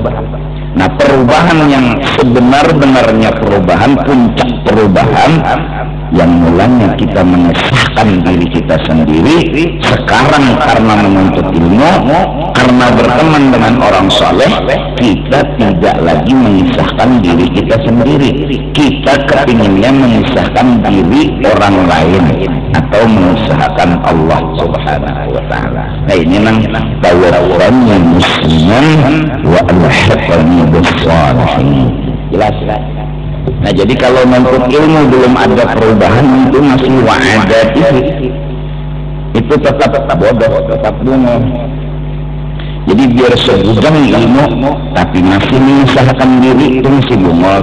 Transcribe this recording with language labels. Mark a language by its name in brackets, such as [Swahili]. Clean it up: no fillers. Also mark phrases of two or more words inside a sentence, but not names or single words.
[Indonesian] Nah, perubahan yang sebenar-benarnya perubahan, puncak perubahan yang mulanya kita mengesahkan diri kita sendiri, sekarang karena menuntut ilmu, karena berteman dengan orang soleh, kita tidak lagi mengisahkan diri kita sendiri. Kita kepinginnya mengisahkan diri orang lain atau mengusahakan Allah [Arabic] سبحانه وتعالى. [Banjar] Nah, ini nang [Arabic] توفني مسلما وألحقني بالصالحين. Jelas. [Indonesian] Nah, jadi kalau menuntut ilmu belum ada perubahan, itu masih wa'adatihi, itu tetap bodoh, tetap bunga. Jadi biar segudang ilmu tapi masih mengusahakan diri, itu masih bunga.